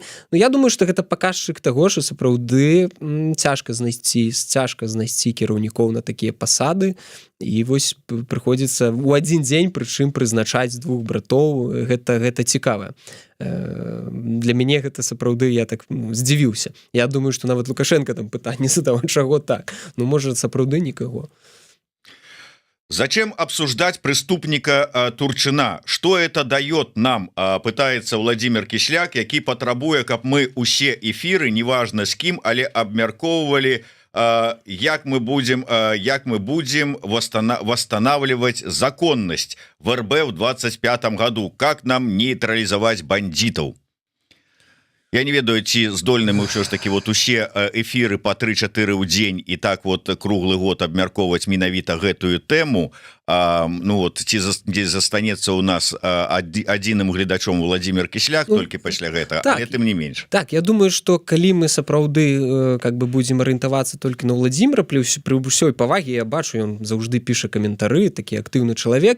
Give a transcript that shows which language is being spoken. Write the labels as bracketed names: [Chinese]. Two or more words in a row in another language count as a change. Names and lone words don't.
[Belarusian] Ну, я думаю, што гэта паказчык таго, што сапраўды цяжка знайсці кіраўнікоў на такія пасады. І вось прыходзіцца ў адзін дзень, прычым прызначаць двух братоў. Гэта цікава. Для мяне гэта сапраўды я так здзівіўся. Я думаю, што нават Лукашенко там пытанне задаваў, чаго так. Ну, можа, сапраўды нікаго. [Russian] Зачем обсуждать преступника Турчына? Что это дает нам? Пытается Владимир Кисляк, [Belarusian] які патрабуе, каб мы усе эфиры, неважно с кім, але абмяркоўвалі, як мы [Russian] будем восстанавливать законность в РБ в 25 году, как нам нейтрализовать бандитов. [Belarusian] Я не ведаю, ці здольны мы ўсё ж таки вот усе эфиры по 3-4 ў дзень і так вот круглы год абмяркоўваць менавіта гэтую тэму. Ну вот ці застанецца у нас адзіным гледачом Владимир Кисляк толькі пасля гэтага, так, але тым не менш. Так, я думаю, што калі мы сапраўды [Russian] как бы [Belarusian] будзем арыентавацца толькі на Владимира, пры ўсёй павагі я бачу, ён заўжды піша каментары, такі актыўны чалавек.